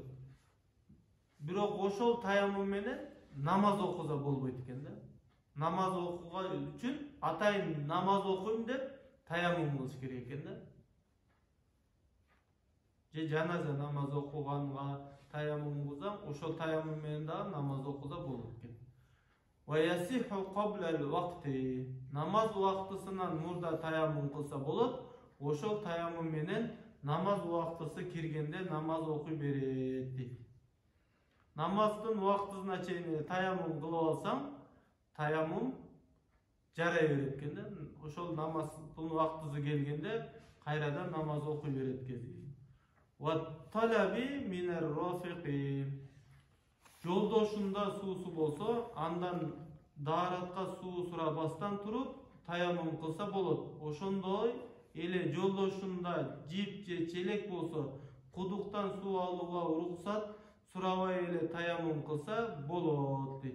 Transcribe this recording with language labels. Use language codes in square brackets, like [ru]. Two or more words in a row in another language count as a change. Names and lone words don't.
[ky] Бирок ошол таяммум менен намаз окуса болбойт экен да. Намаз окууга үчүн атайын намаз окуйм деп таяммум кылыш керек экен да. Же жаназа намаз окуганга таяммум кылсаң, ошол таяммум менен дагы намаз окуса болот экен. [ar] وَيَصِحُّ قَبْلَ الْوَقْتِ. [ky] Намаз убактысынан мурда таяммум кылса болот. Ошол таяммум менен намаз убактысы киргенде намаз окуй берет дейт. Намаздын убактысына чейин таяммум кылып алсаң, таяммум жарай берет экен да. Ошол намаздын убактысы келгенде кайрадан намаз окуй берет экен. [ar] وَالطَّلَبِ مِنَ الرَّفِقِ. [ky] Жолдошунда суусу болсо, андан дааратка суу сурабастан туруп таяммум кылса болот. Ошондой эле жолдошунда жип же челек болсо, кудуктан суу алууга уруксат сурабай эле таяммум кылса болот дейт.